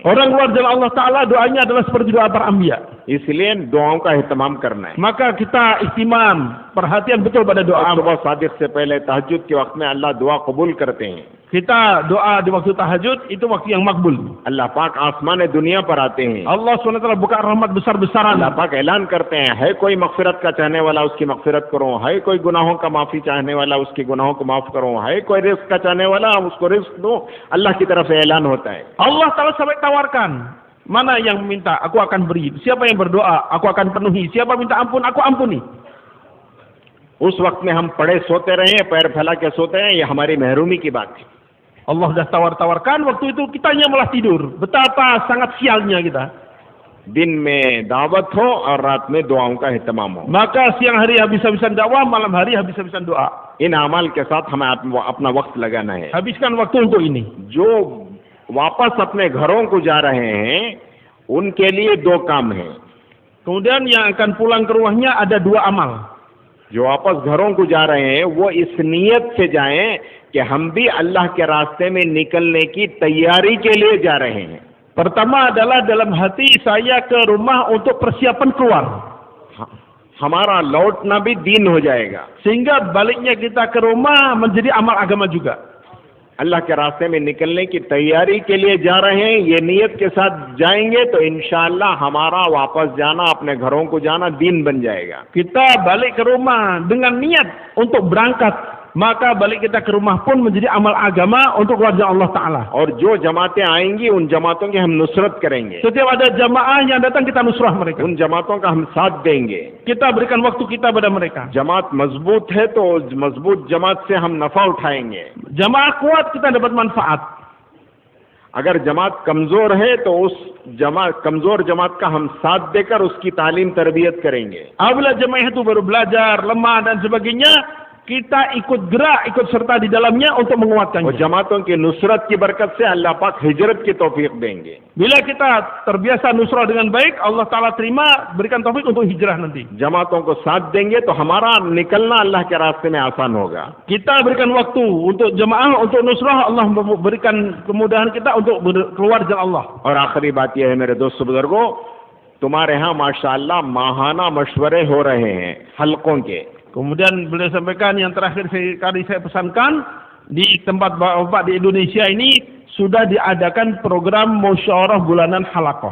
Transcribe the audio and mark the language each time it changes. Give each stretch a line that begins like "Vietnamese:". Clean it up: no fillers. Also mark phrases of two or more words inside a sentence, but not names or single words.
Indonesian: Orang luar jalan Allah Ta'ala doanya adalah seperti doa para anbiya.
Urdu: اس لیے دعاؤں کا اہتمام کرنا ہے.
Indonesian: Maka kita ihtimam, perhatian betul pada doa.
Urdu: صبح صادق سے پہلے تہجد کے وقت میں اللہ دعا قبول کرتے ہیں.
Indonesian: Kita doa di waktu tahajud itu waktu yang makbul.
Urdu: اللہ پاک آسمان دنیا پر آتے ہیں.
Indonesian: Allah SWT buka rahmat besar-besaran.
Urdu: اللہ پاک اعلان کرتے ہیں، ہے کوئی مغفرت کا چاہنے والا اس کی مغفرت کرو، ہے کوئی گناہوں کا معافی چاہنے والا اس کے گناہوں کو معاف کرو، ہے کوئی رزق کا چاہنے والا اس کو رزق دو. اللہ کی طرف سے اعلان ہوتا ہے.
Indonesian: Allah Ta'ala sampai tawarkan, mana yang minta aku akan beri, siapa yang berdoa aku akan penuhi, siapa minta ampun aku ampuni.
Urdu: اس وقت میں ہم پڑے سوتے رہے، پیر پھیلا کے سوتے ہیں، یہ ہماری محرومی کی بات ہے.
Indonesian: Allah sudah tawar-tawarkan, waktu itu kitanya malah tidur. Betapa sangat sialnya kita.
Urdu: دن میں دعوت ہو اور رات میں دعاؤں کا اہتمام ہو.
Indonesian: Maka siang hari habis-habisan dakwah, malam hari habis-habisan doa.
Urdu: ان اعمال کے ساتھ ہمیں اپنا وقت لگانا ہے.
Indonesian: Habiskan waktu untuk ini.
Urdu: جو واپس اپنے گھروں کو جا رہے ہیں ان کے لیے دو کام ہیں.
Indonesian: Kemudian yang akan pulang ke rumahnya ada dua amal.
Urdu: جو واپس گھروں کو جا رہے ہیں وہ اس نیت سے جائیں کہ ہم بھی اللہ کے راستے میں نکلنے کی تیاری کے لیے جا رہے ہیں.
Indonesian: Pertama adalah dalam hati saya ke rumah untuk persiapan keluar.
Urdu: ہمارا لوٹنا بھی دین ہو جائے گا.
Indonesian: Sehingga baliknya kita ke rumah menjadi amal agama juga.
Urdu: اللہ کے راستے میں نکلنے کی تیاری کے لیے جا رہے ہیں، یہ نیت کے ساتھ جائیں گے تو ان شاء اللہ ہمارا واپس جانا، اپنے گھروں کو جانا دین بن جائے گا.
Indonesian: Kita balik ke rumah dengan niat untuk berangkat, maka balik kita ke rumah pun menjadi amal agama untuk keluarga Allah Ta'ala.
Urdu: اور جو جماعتیں آئیں گی ان جماعتوں کی ہم نصرت کریں گے.
Indonesian: Setiap ada jamaah yang datang kita nusrah mereka.
Urdu: ان جماعتوں کا ہم ساتھ دیں گے.
Indonesian: Kita berikan waktu kita pada mereka.
Urdu: جماعت مضبوط ہے تو اس مضبوط جماعت سے ہم نفع اٹھائیں گے.
Indonesian: Jamaah kuat kita dapat manfaat.
Urdu: اگر جماعت کمزور ہے تو اس کمزور جماعت کا ہم ساتھ دے کر اس کی تعلیم تربیت کریں گے.
Indonesian: Apabila jamaah itu baru belajar, lemah dan sebagainya, kita ikut gerak, ikut serta di dalamnya untuk
Urdu: और
Indonesian: menguatkannya.
Urdu: جماعتوں کی نصرت کی برکت سے اللہ پاک ہجرت کی توفیق دیں گے.
Indonesian: Bila kita terbiasa nusrah dengan baik, Allah Ta'ala terima, berikan taufik untuk hijrah nanti.
Urdu: جماعتوں کو ساتھ دیں گے تو ہمارا نکلنا اللہ کے راستے میں آسان ہوگا.
Indonesian: Kita berikan waktu untuk jemaah, untuk nusrah, Allah berikan kemudahan kita untuk keluar jalan Allah.
Urdu: اور آخری بات یہ ہے میرے دوستوں بزرگوں، تمہارے یہاں ماشاءاللہ ماہانہ مشورے ہو رہے ہیں حلقوں کے.
Indonesian: Kemudian beliau sampaikan yang terakhir kali saya pesankan, di tempat bapak di Indonesia ini sudah diadakan program musyawarah bulanan halaqah.